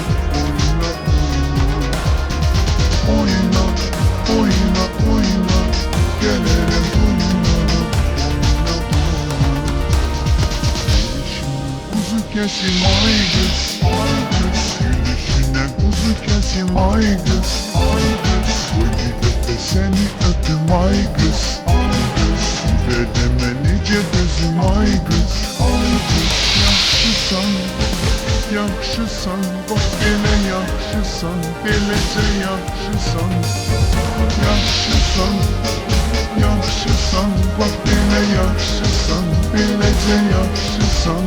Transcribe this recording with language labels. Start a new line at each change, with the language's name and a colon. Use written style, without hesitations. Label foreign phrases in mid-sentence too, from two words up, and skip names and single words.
Turkish: Oyna, oyna, oyna, gelirim oyna, oyna, kuzu kesim ay kız, gülüşüne kuzu kesim ay kız, koy gidip de seni öpüm ay kız, dedeme nice gözüm ay kız,
Azerbaijani: yaxşısan, yaxşısan, bak elə yaxşısan, beləcə yaxşısan, yaxşısan, yaxşısan, bak elə yaxşısan, beləcə yaxşısan.